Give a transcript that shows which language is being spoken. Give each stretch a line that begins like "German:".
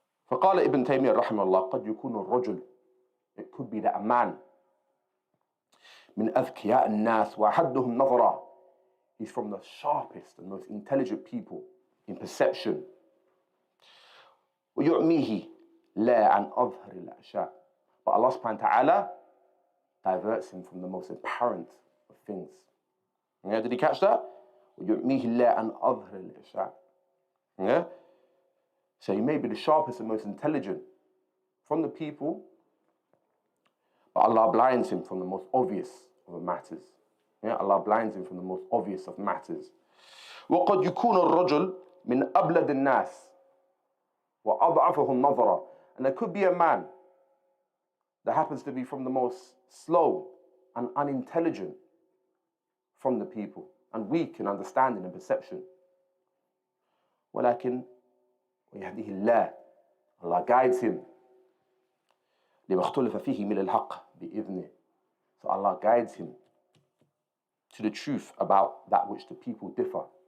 Arabic: فقال ابن تيمية رحمه الله قد يكون الرجل,
English: it could be that a man,
Arabic: من أذكياء الناس وأحدهم نظرا,
English: he's from the sharpest and most intelligent people in perception.
Arabic: ويعميه لا عن أظهر الأشياء,
English: but Allah subhanahu wa ta'ala diverts him from the most apparent of things. Yeah, did he catch that?
Arabic: ويعميه لا عن أظهر الأشياء.
English: Yeah? So he may be the sharpest and most intelligent from the people, but Allah blinds him from the most obvious of matters. Yeah, Allah blinds him from the most obvious of matters.
Arabic: وقد يكون الرجل من أبلد الناس وأضعفهم نظرا.
English: And there could be a man that happens to be from the most slow and unintelligent from the people and weak in understanding and perception.
Arabic: ولكن ويهديه الله,
English: Allah guides him
Arabic: لما اختلف فيه من الحق بإذنه.
English: So Allah guides him to the truth about that which the people differ.